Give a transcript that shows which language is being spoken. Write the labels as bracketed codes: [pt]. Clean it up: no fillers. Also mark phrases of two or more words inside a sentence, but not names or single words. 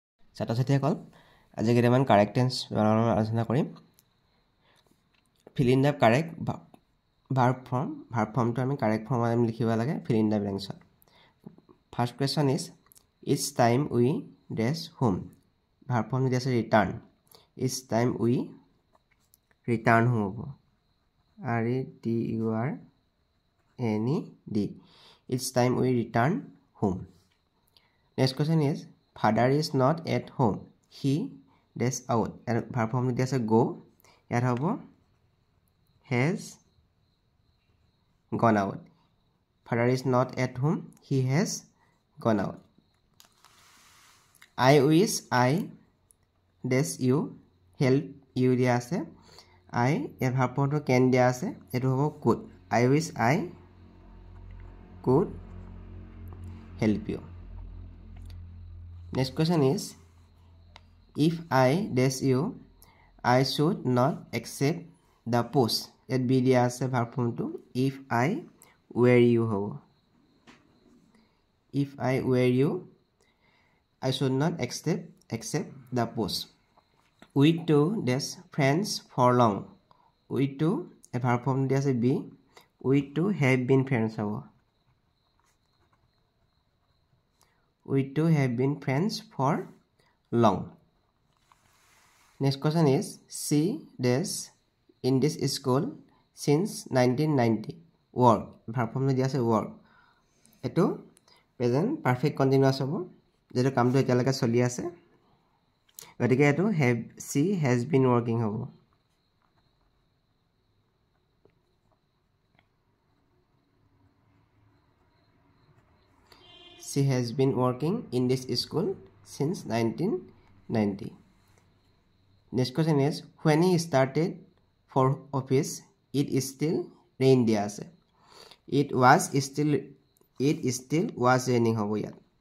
[as] ছাত্ৰ ছাত্ৰীসকল আজি কেইটামান কাৰেক্ট টেন্স আলোচনা কৰিম [en] fill in the correct verb formটো আমি correct form [as] আমি লিখিব লাগে [en] fill in the blanks first question is each time we dash home verb form is return each time we return home RETURNED each time we return home next question is father is not at home he dash out and verb form is go [as] ইয়াত হ'ব [en] has gone out father is not at home he has gone out I wish I dash you help you [as] দিয়া আছে [en] I ইয়াত verb form can [as] দিয়া আছে এটো হ'ব [en] could I wish I could help you next question is if I dash you I should not accept the post at be [as] দিয়া আছে [en] verb form to if I were you ho if I were you I should not accept the post we two dash friends for long we two a verb form [as] দিয়া আছে [en] be we two have been friends ho we two have been friends for long next question is she dash in this school since 1990 work verb form [as] দিয়া আছে [en] work eto present perfect continuous hobo [as] যেটো কামটো এতিয়ালৈকে চলি আছে গতিকে এটো [en] have she has been working hobo she has been working in this school since 1990 next question is when he started for office it is still rain [as] দিয়া আছে [en] it still was raining [as] হ'ব ইয়াত